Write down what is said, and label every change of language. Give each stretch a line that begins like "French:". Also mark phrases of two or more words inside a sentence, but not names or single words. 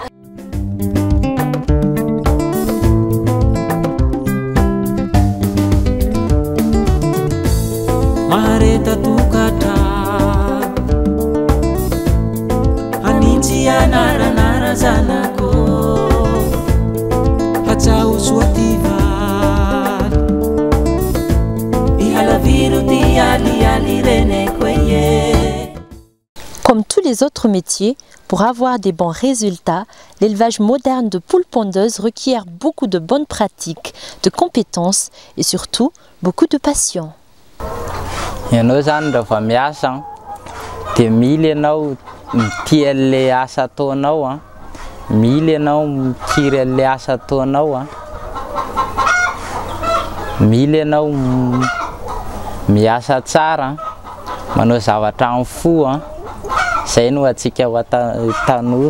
French: Mareta tukata Aninji anara zanako Hachau suativa Ihalaviru di ali rene kweye. Comme tous les autres métiers, pour avoir des bons résultats, l'élevage moderne de poules pondeuses requiert beaucoup de bonnes pratiques, de compétences et surtout beaucoup de passion.
Malagasy: Ianao zany rehefa miasa dia mila ianao mitia an'ilay asa ataonao, mila ianao mikiry an'ilay asa ataonao, mila ianao miasa tsara, manao zavatra amin'ny fo, izay no antsika ho tanora.